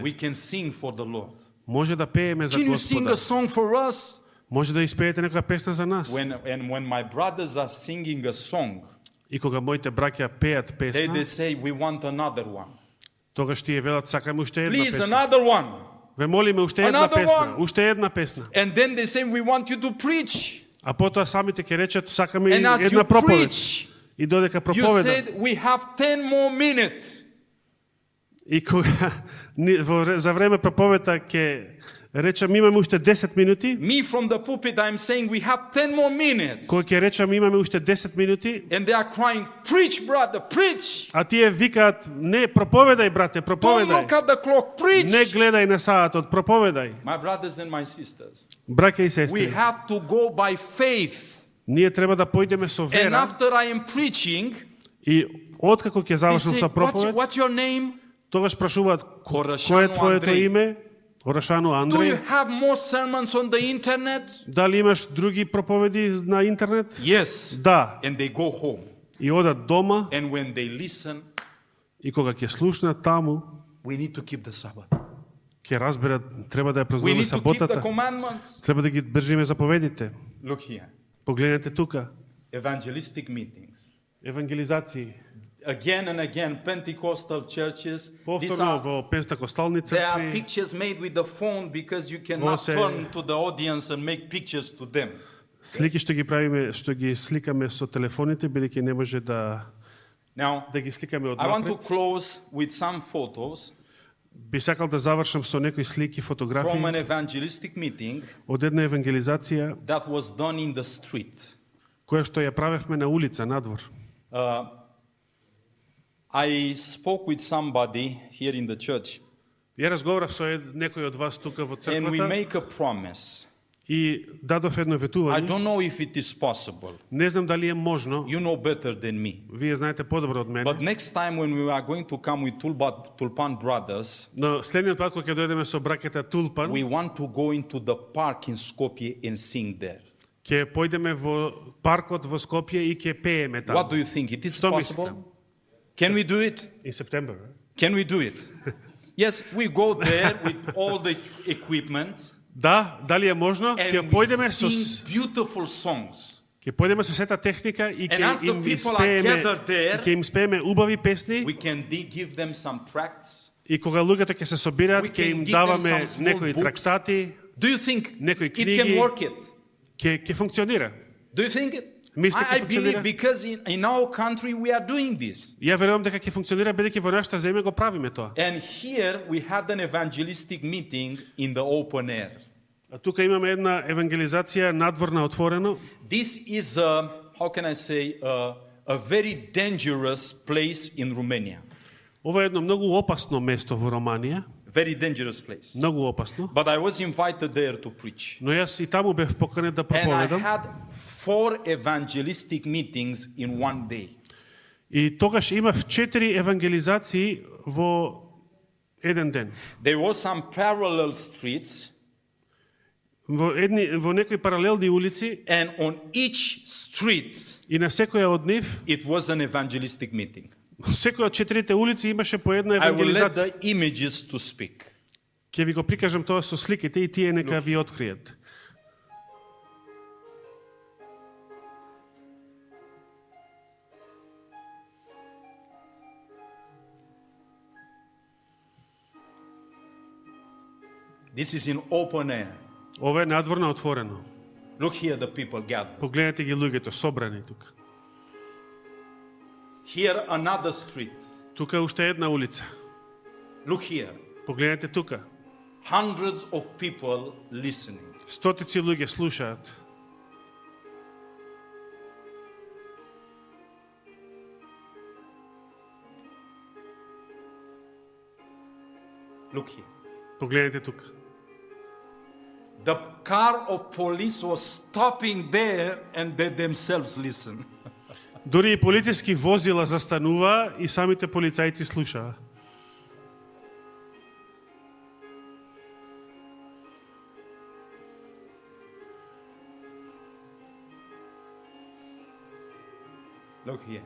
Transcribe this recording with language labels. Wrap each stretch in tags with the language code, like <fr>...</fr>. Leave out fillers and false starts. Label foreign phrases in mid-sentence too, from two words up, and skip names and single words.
<en>We can sing for the Lord.</en> <mk>Може да пееме за</mk> <en>Can you sing</en> <mk>Господа.</mk> <en>a song for us?</en> <mk>Може да испеете некоја песна за нас.</mk> <en>When my brothers are singing a song,</en> <mk>И кога моите браќа пеат</mk> <en>they</en> <mk>песна,</mk> <en>say, we want another one.</en> <mk>тогаш тие велат сакаме уште една</mk> <en>Please,</en> <mk>песна.</mk> <en>another one.</en> <mk>Ве молиме уште една</mk> <en>Another</en> <mk>песна,</mk> <en>one.</en> <mk>уште една песна.</mk> <en>And then they say, we want you to preach.</en> <mk>А потоа самите ќе речат сакаме</mk> <en>And as you</en> <mk>една проповед.</mk> <en>preach,</en> <mk>И додека</mk> <en>you</en> <mk>проповеда.</mk> <en>said, we have 10 more minutes.</en> <mk>И кога за време проповета ќе Речам имаме уште 10 минути.</mk> <en>Me from the pulpit, I'm saying we have 10 more minutes.</en> <mk>Кој ќе речам имаме уште 10 минути,</mk> <en>And they are crying, preach, brother, preach.</en> <mk>а тие викаат не проповедај брате,</mk> <en>Don't</en> <mk>проповедај.</mk> <en>look at the clock, preach.</en> <mk>Не гледај на саатот, проповедај.</mk> <en>My brothers and my sisters,</en> <mk>Браќа и</mk> <en>we</en> <mk>сестри,</mk> <en>have to go by faith.</en> <mk>ние треба да појдеме со</mk> <en>And</en> <mk>вера</mk> <en>after I am preaching,</en> <mk>и откако ќе</mk> <en>they</en> <mk>завршам</mk> <en>say,</en> <mk>со проповед,</mk> <en>what's your name?</en> <mk>тогаш прашуваат кој Орашано е твоето Андреј. име? Орашано</mk> <en>Do you</en> <mk>Андреј.</mk> <en>have more sermons on the internet?</en> <mk>Дали имаш други проповеди на интернет?</mk> <en>Yes.</en> <mk>Да.</mk> <en>And they go home.</en> <mk>И одат дома</mk> <en>And when they listen,</en> <mk>и кога ќе слушнат таму,</mk> <en>we need to keep the Sabbath.</en> <mk>ќе разберат треба да ја</mk> <en>We</en> <mk>празнуваме</mk> <en>need to keep the</en> <mk>саботата.</mk> <en>commandments.</en> <mk>Треба да ги држиме заповедите.</mk> <en>Look here.</en> <mk>Погледнете тука.</mk> <en>Evangelistic meetings.</en> <mk>Евангелизации.</mk> <en>Again and again, Pentecostal churches. These</en> <mk>Повторно</mk> <en>are,</en> <mk>во пентакостални</mk> <en>they are</en> <mk>цркви.</mk> <en>pictures made with the phone because you cannot</en> <mk>се-</mk> <en>turn to the audience and make pictures to them.</en> <mk>Слики што ги правиме, што ги сликаме со телефоните, бидејќи не може да</mk> <en>Now,</en> <mk>ги сликаме</mk> <en>I want to</en> <mk>однапред.</mk> <en>close with some photos</en> <mk>Би сакал да завршам со некои слики,</mk> <en>from</en> <mk>фотографии</mk> <en>an evangelistic meeting</en> <mk>од една евангелизација</mk> <en>that was done in the street.</en> <mk>која што ја правевме на улица, надвор.</mk> <en>I spoke with somebody here in the church,</en> <mk>Ја разговарав со некој од вас тука во</mk> <en>and we</en> <mk>црквата</mk> <en>make a promise.</en> <mk>и дадов едно</mk> <en>I</en> <mk>ветување.</mk> <en>don't know if it is possible.</en> <mk>Не знам дали е можно,</mk> <en>You know better than me.</en> <mk>вие знаете подобро од мене.</mk> <en>But next time when we are going to come with Tulpan brothers,</en> <mk>Но следниот пат кога ќе дојдеме со бракета Тулпан,</mk> <en>we want to go into the park in Skopje and sing there.</en> <mk>ќе појдеме во паркот во Скопје и ќе пееме таму.</mk> <en>What do you think? It is</en> <mk>Што</mk> <en>possible?</en> <mk>мислите?</mk> <en>Can we do it? In Септембер. Can we do it? Yes, we go there with all the equipment</en> <mk>Да, дали е можно? Ќе</mk> <en>and we</en> <mk>појдеме со</mk> <en>sing beautiful songs.</en> <mk>ќе појдеме со сета техника и</mk> <en>And as</en> <mk>ќе</mk> <en>the</en> <mk>им</mk> <en>people are</en> <mk>испееме,</mk> <en>gathered there,</en> <mk>и ќе им испееме убави песни</mk> <en>We can give them some tracts.</en> <mk>и кога луѓето ќе се собираат,</mk> <en>We</en> <mk>ќе</mk> <en>can</en> <mk>им</mk> <en>give them</en> <mk>даваме</mk> <en>some small</en> <mk>некои</mk> <en>books.</en> <mk>трактати,</mk> <en>Do you think</en> <mk>некои</mk> <en>it can</en> <mk>книги.</mk> <en>work it?</en> <mk>ќе функционира.</mk> <en>Do you think it?</en> <mk>Мислите</mk> <en>I</en> <mk>ќе</mk> <en>believe</en> <mk>функционира?</mk> <en>because in our country we are doing this.</en> <mk>Ја верувам дека ќе функционира бидејќи во нашата земја го правиме тоа.</mk> <en>And here we had an evangelistic meeting in the open air.</en> <mk>А тука имаме една евангелизација надворна отворено.</mk> <en>This is how can I say, a very dangerous place in Romania.</en> <mk>Ова е едно многу опасно место во Романија,</mk> <en>Very dangerous place.</en> <mk>многу опасно.</mk> <en>But I was invited there to preach.</en> <mk>Но јас и таму бев поканет да</mk> <en>And I</en> <mk>проповедам.</mk> <en>had 4 evangelistic meetings in one day.</en> <mk>И тогаш имав 4 евангелизации во еден ден.</mk> <en>There were some parallel streets,</en> <mk>Во некои паралелни улици</mk> <en>and on each street</en> <mk>и на секоја од нив,</mk> <en>it was an evangelistic meeting.</en> <mk>секоја од 4 улици имаше по една</mk> <en>I will let</en> <mk>евангелизација.</mk> <en>the images to speak.</en> <mk>Ќе ви го прикажам тоа со сликите и тие нека ви откриет.</mk> <en>This is in open air.</en> <mk>Ова е надворно отворено.</mk> <en>Look here, the people gathered.</en> <mk>Погледнете ги луѓето собрани тука.</mk> <en>Here, another street.</en> <mk>Тука е уште една улица.</mk> <en>Look here.</en> <mk>Погледнете тука.</mk> <en>Hundreds of people listening.</en> <mk>Стотици луѓе слушаат.</mk> <en>Look here.</en> <mk>Погледнете тука.</mk> <en>The car of police was stopping there and they themselves listen.</en> <mk>Дори и полициски возила застанува и самите полицајци слушаа.</mk> <en>Look here.</en>